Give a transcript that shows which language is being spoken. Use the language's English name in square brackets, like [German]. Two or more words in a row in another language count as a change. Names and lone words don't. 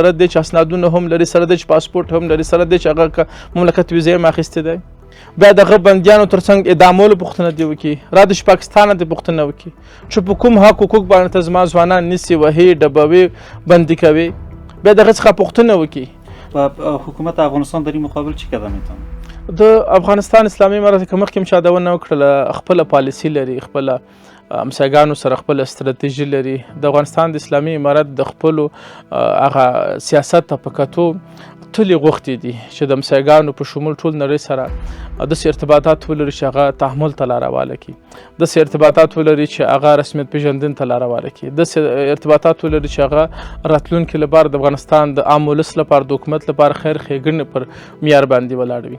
[Pashto] سره دی چې اسنادونه هم لري، سره دی چې پاسپورټ هم لري، سره دی چې هغه مملکت ویزه هم اخیستی دی. بیا دغه بندیانو ترڅنګ اعدامولو پوښتنه دې وکړي، را د پاکستان دې پوښتنه وکړي چې په کوم حقوق باندې ته زما ځوانان نیسي، وهي، ډبوي، بندي کوي. بیا دغه څخه پوښتنه وکړي [Persian] حکومت افغانستان در این مقابل چی قدم میتونه؟ [Pashto] د افغانستان اسلامي امارت که مخکې هم چا دونه وکړله، خپله پالیسي لري، خپله همسایګانو سره خپله استراتیژي لري. د افغانستان د اسلامي امارت د خپلو هغه سیاست ته په کتو ټولې غوښتې دي چې د همسایګانو په شمول ټول نړۍ سره داسې ارتباطات ولري چې هغه تحمل ته لاره واله کړي، داسې ارتباطات ولري چې هغه رسمیت پېژندنې ته لاره واله کړي، داسې ارتباطات ولري چې هغه راتلونکي لپاره د افغانستان د عام ولس لپاره، د حکومت لپاره خیر ښېګڼې پر معیار باندې ولاړ وي.